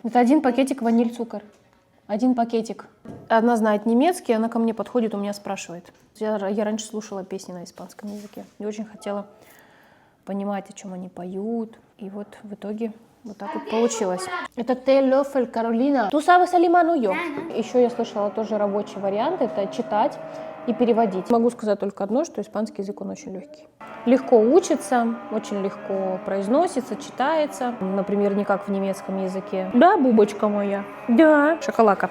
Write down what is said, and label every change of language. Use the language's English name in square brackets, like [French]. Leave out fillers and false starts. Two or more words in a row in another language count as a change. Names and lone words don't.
[Russian] Это 1 пакетик ваниль-цукор. 1 пакетик. Одна знает немецкий, она ко мне подходит, у меня спрашивает. Я раньше слушала песни на испанском языке и очень хотела понимать, о чем они поют. И вот в итоге вот так вот получилось. Это «Те Löffel, Каролина». [Spanish] «Tú sabes alemán yo». [Russian] Еще я слышала тоже рабочий вариант. Это читать и переводить. Могу сказать только одно, что испанский язык, он очень легкий. Легко учится, очень легко произносится, читается. Например, не как в немецком языке. Да, бубочка моя? Да. Шоколадка.